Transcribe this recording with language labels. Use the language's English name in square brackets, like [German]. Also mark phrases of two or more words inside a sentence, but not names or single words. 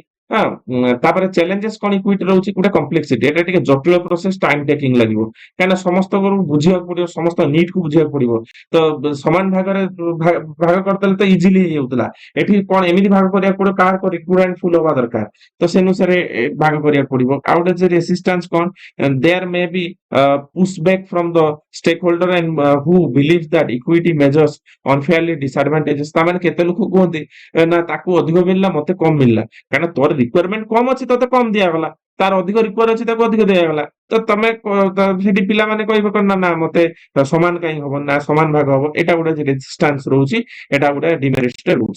[Odia] ହଁ, ତାପରେ ଚ୍ୟାଲେଞ୍ଜେସ୍ କଣ ଇକ୍ୱିଟି ରହୁଛି, ଗୋଟେ କମ୍ପ୍ଲେକ୍ସିଟି, ଏଟା ଟିକେ ଜଟିଳ ପ୍ରୋସେସ, [English] time taking [Odia] ଲାଗିବ, କାହିଁକିନା ସମସ୍ତଙ୍କୁ ବୁଝିବାକୁ ପଡିବ, ସମସ୍ତ ନିଡ୍ କୁ ବୁଝିବାକୁ ପଡିବ। ତ ସମାନ ଭାଗରେ ଭାଗ କରିଦେଲେ ତ ଇଜିଲି ହେଇଯାଉଥିଲା। ଏଠି କଣ ଏମିତି ଭାଗ କରିବାକୁ ପଡିବ, କାହାର [English] requirement full [Odia] ହବା ଦରକାର, ତ ସେ ଅନୁସାରେ ଭାଗ କରିବାକୁ ପଡିବ। ଆଉ ଗୋଟେ ଯେ ରେସିଷ୍ଟାନ୍ସ କଣ, [English] there may be push back from the stakeholder and who believes that equity measures unfairly disadvantages। [Odia] ତାମାନେ କେତେ ଲୋକ କୁହନ୍ତି ନା ତାକୁ ଅଧିକ ମିଳିଲା ମତେ କମ ମିଳିଲା, କାରଣ ତୋର ରିକ୍ୱାରମେଣ୍ଟ କମ ଅଛି ତତେ କମ ଦିଆଗଲା, ତାର ଅଧିକ ରିକ୍ୱାର ଅଛି ତାକୁ ଅଧିକ ଦିଆଗଲା। ତ ତମେ ସେଠି ପିଲାମାନେ କହିବେ କଣ ନା ମତେ ସମାନ କାହିଁ ହବ ନା, ସମାନ ଭାଗ ହବ। ଏଟା ଗୋଟେ ରେଜିଷ୍ଟାନ୍ସ ରହୁଛି, ଏଟା ଗୋଟେ ଡିମେରିଟ ରହୁଛି।